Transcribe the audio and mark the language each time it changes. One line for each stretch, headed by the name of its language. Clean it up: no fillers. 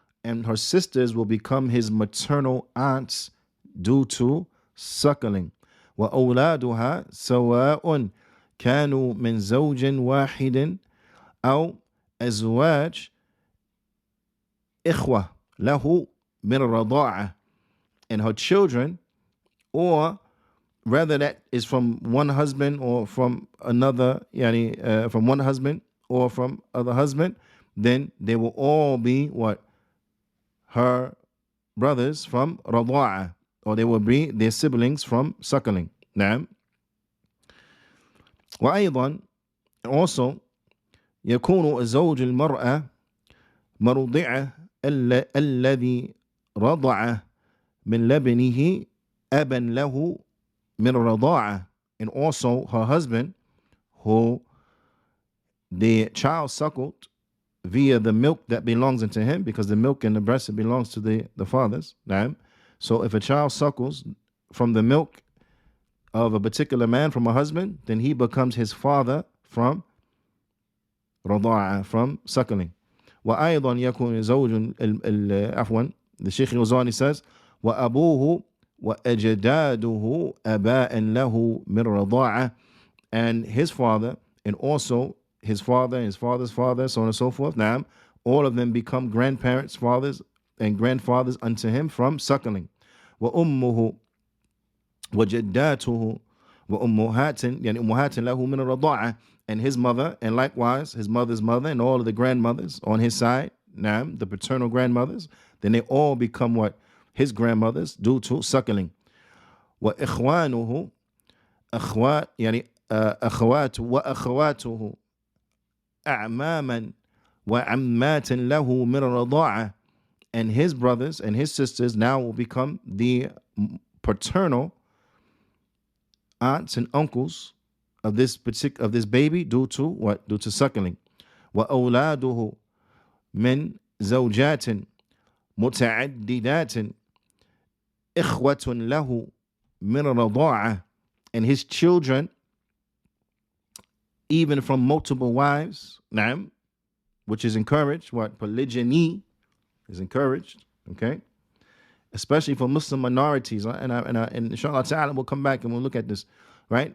English: And her sisters will become his maternal aunts due to suckling.
Arabic: وأولادها سواء كانوا من زوج واحد أو أزواج إخوة له من الرضاعة.
English: And her children, or rather that is from one husband or from another, from one husband or from other husband, then they will all be what? Her brothers from رضاعة, or they will be their siblings from suckling.
Arabic: نعم. وأيضا
English: also
Arabic: يكون زوج المرأة مرضعة الذي رضع من لبنه أبا له من الرضاعة.
English: And also her husband, who the child suckled via the milk that belongs unto him, because the milk in the breast, it belongs to the fathers. Naam. So if a child suckles from the milk of a particular man, from a husband, then he becomes his father from رضاعة, from suckling.
Arabic: وأيضا يكون زوج عفوا,
English: the Shaykh Ghazali says,
Arabic: وأبوه وأجداده أباء له من رضاعة.
English: And his father, and also his father and his father's father, so on and so forth. Now, all of them become grandparents, fathers, and grandfathers unto him from suckling.
Arabic: وأمه وجداته وأمهات يعني أمهات له من الرضاعة.
English: And his mother, and likewise his mother's mother, and all of the grandmothers on his side, now the paternal grandmothers, then they all become what? His grandmothers due to suckling.
Arabic: وإخوانه أخوات يعني أخوات وأخواته أعماما وعمات له من الرضاعة.
English: And his brothers and his sisters now will become the paternal aunts and uncles of this baby due to what? Due to suckling.
Arabic: وأولاده من زوجات متعددات إخوة له من الرضاعة.
English: And his children, even from multiple wives,
Arabic: نعم,
English: which is encouraged. What? Polygyny is encouraged. Okay, especially for Muslim minorities, and inshallah ta'ala we'll come back and we'll look at this, right?